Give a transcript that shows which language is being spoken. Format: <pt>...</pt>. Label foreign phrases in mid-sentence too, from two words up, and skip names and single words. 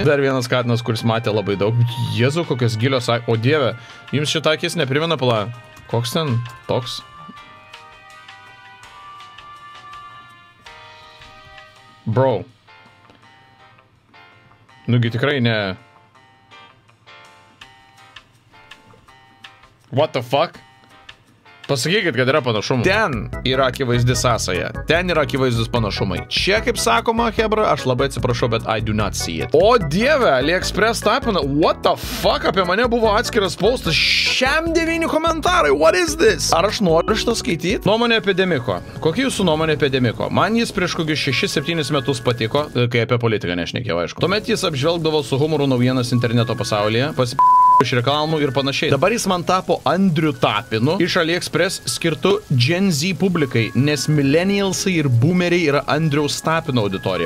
<lt>Dar vienas katinas, kuris matė labai daug. Jėzu, kokios gilios akis. O dieve, jums šitą akis neprimena pala. Koks ten toks? Bro. Nugi tikrai ne...</lt> <en>What the fuck?</en> <lt>Pasakykit, kad yra panašumų. Ten yra akivaizdi sąsaja. Ten yra akivaizdus panašumai. Čia, kaip sakoma, hebra, aš labai atsiprašau, bet</lt> <en>I do not see it.</en> <lt>O dieve, AliExpress tapina.</lt> <en>What the fuck?</en> <lt>Apie mane buvo atskiras postas. Šiam 9 komentarai.</lt> <en>What is this?</en> <lt>Ar aš noriu šitą skaityti? Nuomonė apie Demiko. Kokia jūsų nuomonė apie Demiko? Man jis prieš kokius 6-7 metus patiko, kai apie politiką nešnekėjau, aišku. Tuomet jis apžvelgdavo su humoru naujienas interneto pasaulyje, iš reklamų ir panašiai. Dabar jis man tapo Andriu Tapinu iš AliExpress skirtu Gen Z publikai, nes millennialsai ir boomeriai yra Andriaus Tapino auditorija.</lt>